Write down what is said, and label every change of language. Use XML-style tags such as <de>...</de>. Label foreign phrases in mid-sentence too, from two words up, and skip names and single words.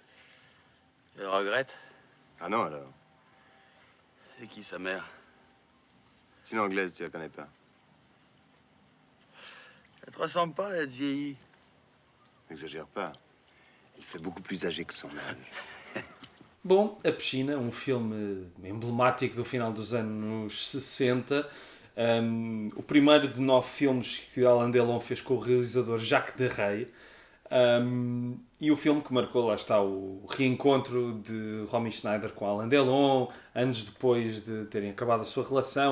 <fr>Tu le regrettes? Ah non, alors. C'est qui sa mère? C'est une anglaise, tu la connais pas. Elle te ressemble pas, elle te vieillit. N'exagère pas. Elle fait beaucoup plus âgée que son âge.</fr> <pt>Bom, A Piscina, um filme emblemático do final dos anos 60. O primeiro de 9 filmes que Alain Delon fez com o realizador Jacques Deray. E o filme que marcou, lá está, o reencontro de Romy Schneider com Alain Delon, anos depois de terem acabado a sua relação.</pt>